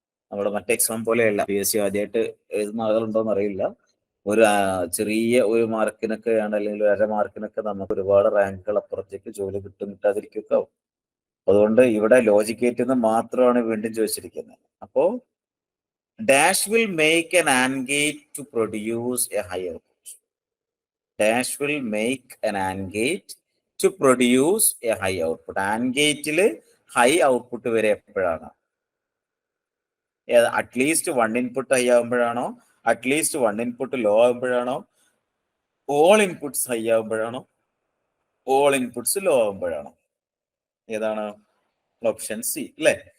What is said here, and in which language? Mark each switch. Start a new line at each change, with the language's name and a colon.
Malayalam: നമ്മുടെ മറ്റേ എക്സാം പോലെയല്ല. PSC ആദ്യമായിട്ട് എഴുതുന്ന ആളുകളുണ്ടോന്ന് അറിയില്ല. ഒരു ചെറിയ 1 മാർക്കിനൊക്കെ ആണ്, അല്ലെങ്കിൽ 1.5 മാർക്കിനൊക്കെ നമുക്ക് ഒരുപാട് റാങ്കുകൾ അപ്പുറത്തേക്ക് ജോലി കിട്ടാതിരിക്കുകയൊക്കെ ആവും. അതുകൊണ്ട് ഇവിടെ ലോജിക് ഗേറ്റിൽ നിന്ന് മാത്രമാണ് വീണ്ടും ചോദിച്ചിരിക്കുന്നത്.
English: അപ്പോ dash will make an AND gate to produce a high output. Dash will make an AND gate to produce a high output.
Malayalam: AND ഗേറ്റിൽ ഹൈ ഔട്ട്പുട്ട് വരെ എപ്പോഴാണ്? At least 1 input high ആകുമ്പോഴാണോ, at least 1 input law ആകുമ്പോഴാണോ, all inputs high ആകുമ്പോഴാണോ, all inputs law ആകുമ്പോഴാണോ? ഏതാണ്? Option C അല്ലെ.